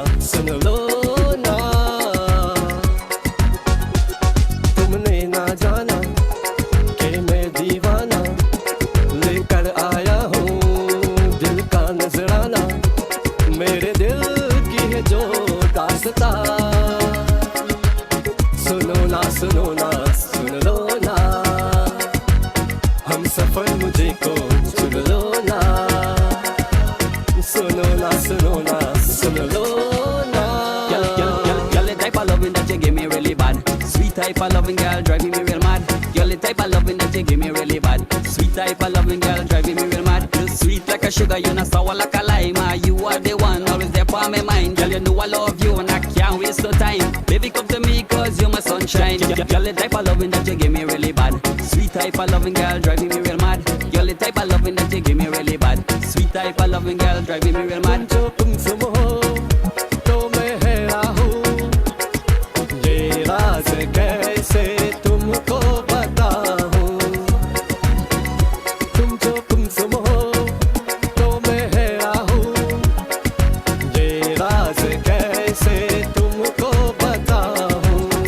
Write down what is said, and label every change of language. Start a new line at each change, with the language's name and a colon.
Hindi: सुन लो ना तुमने ना जाना कि मैं दीवाना लेकर आया हूँ दिल का नजराना मेरे दिल की है जो दास्तां सुनो ना सुन लो ना हम सफर मुझे को सुन लो ना सुनो ना सुन लो ना
English: Girl, the type of loving that you give me really bad. Sweet type of loving, girl, driving me real mad. Girl, the type of loving that you give me really bad. Sweet type of loving, girl, driving me real mad. You sweet like a sugar, you not sour like a lime. You are the one always there for my mind. Girl, you know I love you and I can't waste no time. Baby, come to me 'cause you're my sunshine. Girl, the type of loving that you give me really bad. Sweet type of loving, girl, driving me real mad. Girl, the type of loving that you give me really bad. Sweet type of loving, girl, driving me real mad.
Hindi: जो तुम सुम हो तो मैं हैरान हूँ ये राज कैसे तुमको बताऊँ तुम सुम हो तो मैं हैरान हूँ ये राज कैसे तुमको बताऊँ